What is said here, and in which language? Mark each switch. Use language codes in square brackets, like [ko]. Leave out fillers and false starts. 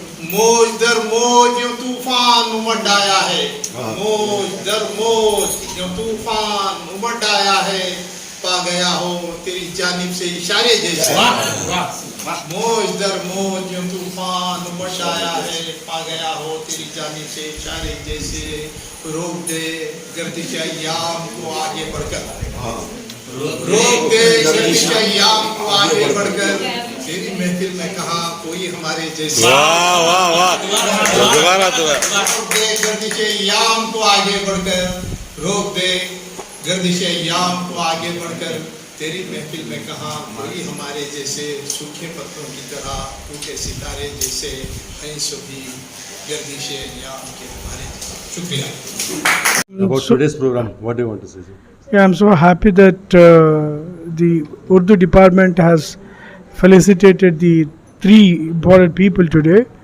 [ur] موج در موج یوں طوفان امڈ آیا ہے، موج در موج یوں طوفان امڈ آیا ہے. پا گیا ہو تیری جانب سے اشارے جیسے. موج در موج یوں طوفان امڈ آیا ہے، پا گیا ہو تیری جانب سے اشارے جیسے. روک دے گردش ایام کو آگے بڑھ کر، روک دے گردش ایام کو آگے بڑھ کر، تیری محفل میں کہاں کوئی ہمارے جیسے. واہ واہ واہ، دوبارہ تو روک دے گردش ایام کو آگے بڑھ کر، روک دے گردش ایام کو آگے بڑھ کر، تیری محفل میں کہاں کوئی ہمارے جیسے. سوکھے پتوں کی طرح ٹوٹے ستارے جیسے ہیں سبھی گردش ایام کے ہمارے جیسے. شکریہ. [en] About today's program, what do you want to say, sir? Yeah, I'm so happy that the Urdu department has felicitated the 3 important people today.